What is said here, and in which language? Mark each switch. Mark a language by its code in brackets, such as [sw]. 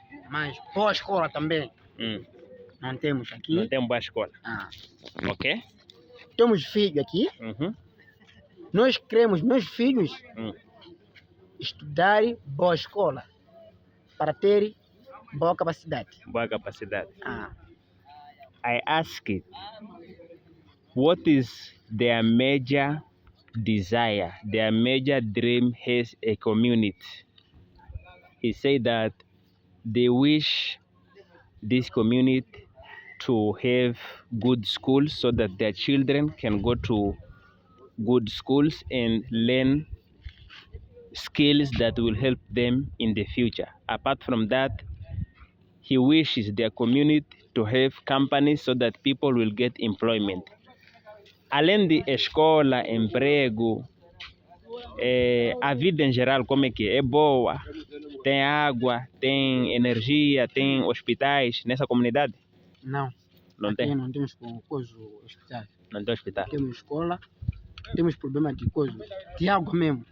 [pt] Mas boa escola também. Não temos aqui. Não temos boa escola. Ok. Temos filho aqui. Nós queremos meus filhos estudarem boa escola para ter boa capacidade. Boa capacidade. [en] I asked, what is their major desire, their major dream as a community? He said that they wish this community to have good schools so that their children can go to good schools and learn skills that will help them in the future. Apart from that, he wishes their community to have companies so that people will get employment. [pt] Além de escola, emprego, a vida em geral como é que é? É boa? Tem água, tem energia, tem hospitais nessa comunidade? Não. Não Aqui tem? não temos coisa hospital. Não tem hospital. Temos escola, temos problema de coisa, de água mesmo.